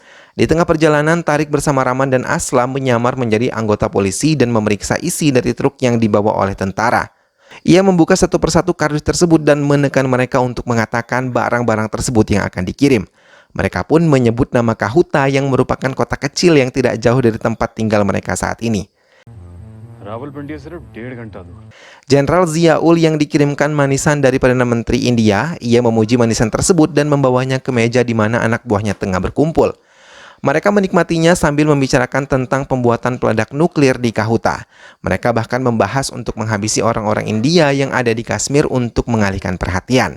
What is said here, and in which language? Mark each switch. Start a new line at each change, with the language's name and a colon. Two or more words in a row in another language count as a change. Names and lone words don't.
Indonesian: Di tengah perjalanan, Tariq bersama Raman dan Aslam menyamar menjadi anggota polisi dan memeriksa isi dari truk yang dibawa oleh tentara. Ia membuka satu persatu kardus tersebut dan menekan mereka untuk mengatakan barang-barang tersebut yang akan dikirim. Mereka pun menyebut nama Kahuta yang merupakan kota kecil yang tidak jauh dari tempat tinggal mereka saat ini.
Hindi: रावलपिंडी से सिर्फ 1.5 घंटा दूर
Indonesian: Jenderal Zia-ul yang dikirimkan manisan dari Perdana Menteri India, ia memuji manisan tersebut dan membawanya ke meja di mana anak buahnya tengah berkumpul. Mereka menikmatinya sambil membicarakan tentang pembuatan peledak nuklir di Kahuta. Mereka bahkan membahas untuk menghabisi orang-orang India yang ada di Kashmir untuk mengalihkan perhatian.